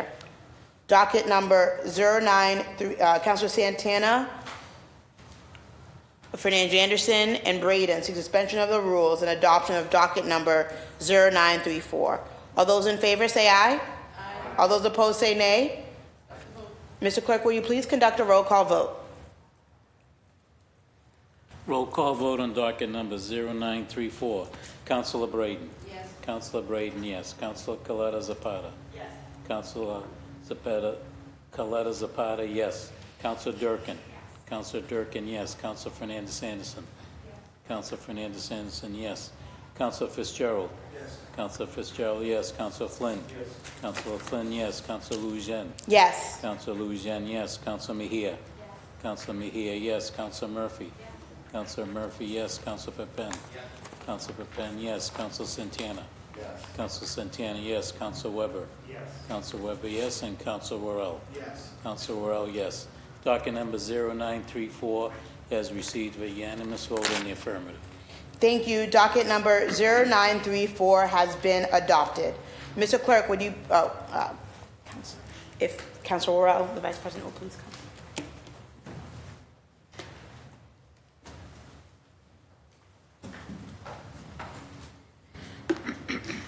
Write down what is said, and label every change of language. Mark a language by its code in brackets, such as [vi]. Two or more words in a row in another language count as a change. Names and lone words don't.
[en] Docket number 093, Councilor Santana, Fernandez Anderson, and Braden seek suspension of the rules and adoption of docket number 0934. All those in favor say aye. Aye. All those opposed say nay. Mr. Clerk, will you please conduct a roll call vote? Roll call vote on docket number 0934. Councilor Braden. Yes. Councilor Braden, yes. Councilor Coletta Zapata. Yes. Councilor Zapata, Coletta Zapata, yes. Councilor Durkin. Councilor Durkin, yes. Councilor Fernandez Anderson. Yes. Councilor Fernandez Anderson, yes. Councilor Fitzgerald. Yes. Councilor Fitzgerald, yes. Councilor Flynn. Yes. Councilor Flynn, yes. Councilor Louisian. Yes. Councilor Louisian, yes. Councilor Mejia. Yes. Councilor Mejia, yes. Councilor Murphy. Yes. Councilor Murphy, yes. Councilor Pepin. Yes. Councilor Pepin, yes. Councilor Santana. Yes. Councilor Santana, yes. Councilor Weber. Yes. Councilor Weber, yes. And Councilor Worrell. Yes. Councilor Worrell, yes. Docket number 0934 has received a unanimous vote in the affirmative. Thank you. Docket number 0934 has been adopted. Mr. Clerk, would you, if Councilor Worrell, the Vice President, will please come.